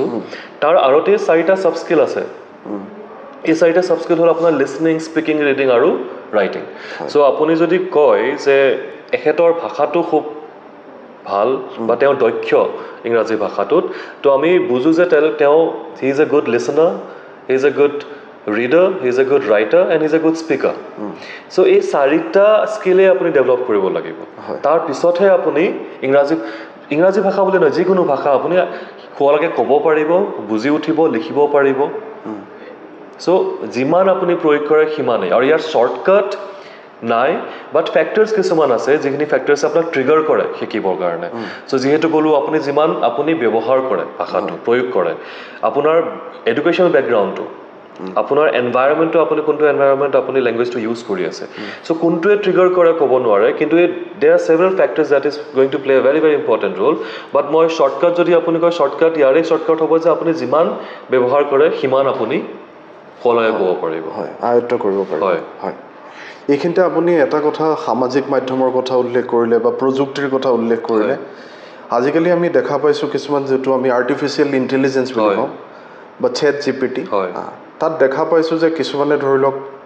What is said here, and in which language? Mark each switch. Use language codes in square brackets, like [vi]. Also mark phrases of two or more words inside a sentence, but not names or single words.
[as] তাৰ আঁৰতে 4টা [en] sub skill [as] আছে এই 4টা [en] sub skill [as] হ'ল আপোনাৰ [en] listening speaking reading [as] আৰু ৰাইটিং চ' আপুনি যদি কয় যে এখেতৰ ভাষাটো খুব ভাল বা তেওঁ দক্ষ ইংৰাজী ভাষাটোত তো আমি বুজোঁ যে তেওঁ [en] he is a good listener he is a good reader he is a good writer and he is a good speaker [as] চ' এই 4টা স্কিলেই আপুনি ডেভেলপ কৰিব লাগিব তাৰপিছতহে আপুনি ইংৰাজী ভাষা বুলি নহয় যিকোনো ভাষা আপুনি কোৱালৈকে ক'ব পাৰিব বুজি উঠিব লিখিব পাৰিব চ' যিমান আপুনি প্ৰয়োগ কৰে সিমানেই আৰু ইয়াৰ শ্বৰ্টকাট নাই [en] but factors [as] কিছুমান আছে যিখিনি ফেক্টৰ্ছে আপোনাক ট্ৰিগাৰ কৰে শিকিবৰ কাৰণে চ' যিহেতু ক'লোঁ আপুনি যিমান আপুনি ব্যৱহাৰ কৰে ভাষাটো প্ৰয়োগ কৰে আপোনাৰ [en] educational background [as] আপোনাৰ এনভাইৰনমেণ্টটো আপুনি কোনটো এনভাইৰনমেণ্ট আপুনি [en] language use [as] কৰি আছে চ' কোনটোৱে ট্ৰিগাৰ কৰে ক'ব নোৱাৰে কিন্তু [en] there are several factors that is going to play a very very important role but [as] মই শ্বৰ্টকাট যদি আপুনি কয় শ্বৰ্টকাট ইয়াৰেই শ্বৰ্টকাট হ'ব যে আপুনি যিমান ব্যৱহাৰ কৰে সিমান আপুনি সলাই ক'ব পাৰিব আয়ত্ব কৰিব পাৰিব হয় এইখিনিতে আপুনি এটা কথা সামাজিক মাধ্যমৰ কথা উল্লেখ কৰিলে বা প্ৰযুক্তিৰ কথা উল্লেখ কৰিলে আজিকালি আমি দেখা পাইছোঁ কিছুমান যিটো আমি [en] artificial intelligence [as] বুলি কওঁ বা চেট জিপিটি তাত দেখা পাইছোঁ যে কিছুমানে ধৰি লওক